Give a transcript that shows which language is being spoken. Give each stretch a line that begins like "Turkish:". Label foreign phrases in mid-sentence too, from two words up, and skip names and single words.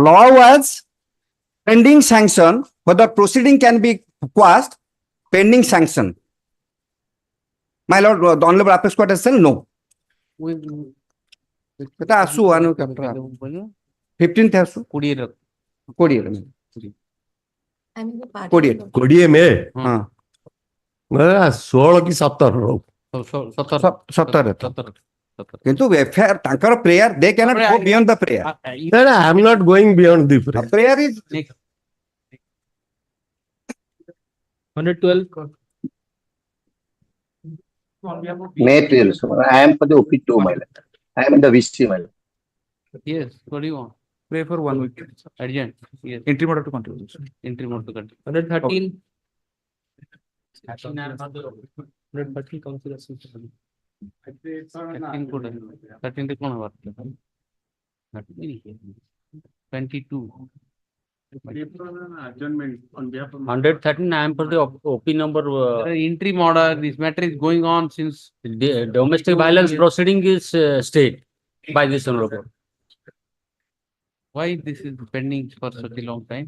English: Law was pending sanction, whether proceeding can be quashed, pending sanction. My lord, the Honorable Apex Court has said no. 15th has
Hindi: कोड़िए में 16 की 17 किंतु तांकर
English: prayer, they cannot go beyond the prayer. I am not going beyond the prayer. Prayer is 112. May appeal, sir. I am for the OP2, my lord. I am in the VC, my lord. Yes, what do you want? Pray for 1 week. Adjourn. Yes. Interim order to continue. Interim order to continue. 113. 113 council association.
Hindi: 13 कौन है बात? 22.
English: Adjournment on behalf of 113, I am for the OP number. Interim order. This matter is going on since The domestic violence proceeding is stayed by this honorable court. Why this is pending for such a long time?